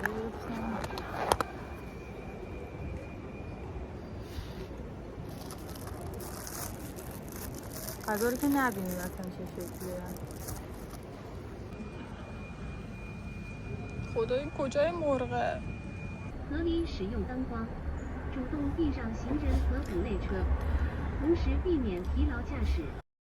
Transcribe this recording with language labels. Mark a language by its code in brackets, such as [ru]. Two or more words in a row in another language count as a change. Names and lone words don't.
[fa] غذا رو که نبینید اصلا چه شکلیه. خدای کجای مرغه؟ [zh] 合理使用灯光，主动避让行人和五类车，同时避免疲劳驾驶